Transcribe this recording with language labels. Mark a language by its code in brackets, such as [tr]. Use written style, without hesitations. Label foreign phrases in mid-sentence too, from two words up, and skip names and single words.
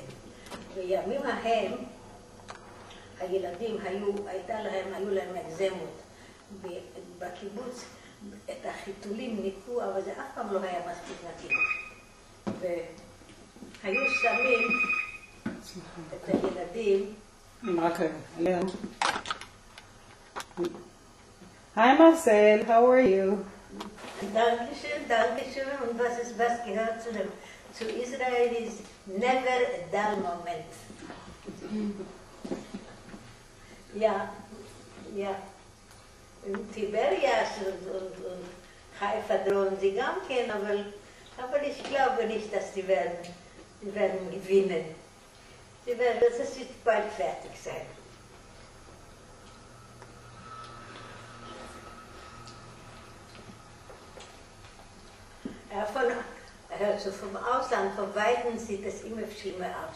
[he] בימים ההם, הילדים היו להם אקזמות. בקיבוץ את החיתולים ניקו, אבל זה אף פעם לא היה מספיק נקי. והיו שמים את הילדים. רק רגע. [en] Hi Marcel, how are you? [de] Dankeschön, Dankeschön. Und was gehört zu Israel ist [en] never a dull moment. [de] Ja, ja. Und Tiberias und Haifa drohen sie [he] גם כן, [de] aber ich glaube nicht, dass die werden gewinnen. Das wird bald fertig sein. Vom Ausland, vom Weiten sieht es immer schlimmer aus.